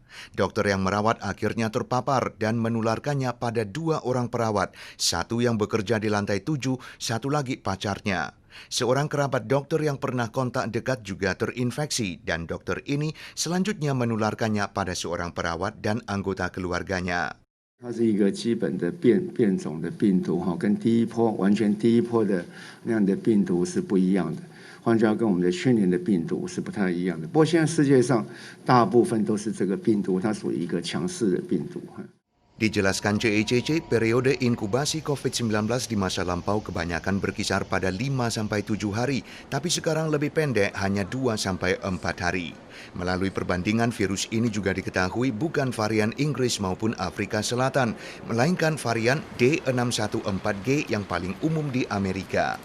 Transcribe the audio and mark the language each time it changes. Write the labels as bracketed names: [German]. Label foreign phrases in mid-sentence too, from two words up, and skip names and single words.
[Indonesian] Dokter yang merawat akhirnya terpapar dan menularkannya pada 2 orang perawat, 1 yang bekerja di lantai 7, 1 lagi pacarnya. Seorang kerabat dokter yang pernah kontak dekat juga terinfeksi dan dokter ini selanjutnya menularkannya pada seorang perawat dan anggota keluarganya. [Chinese] 它是一个基本的变种的病毒，跟完全第一波的那样的病毒是不一样的。换句话说，跟我们的去年的病毒是不太一样的。不过现在世界上大部分都是这个病毒，它属于一个强势的病毒。 [Indonesian] Dijelaskan JICC, periode inkubasi COVID-19 di masa lampau kebanyakan berkisar pada 5-7 hari, tapi sekarang lebih pendek, hanya 2-4 hari. Melalui perbandingan, virus ini juga diketahui bukan varian Inggris maupun Afrika Selatan, melainkan varian D614G yang paling umum di Amerika.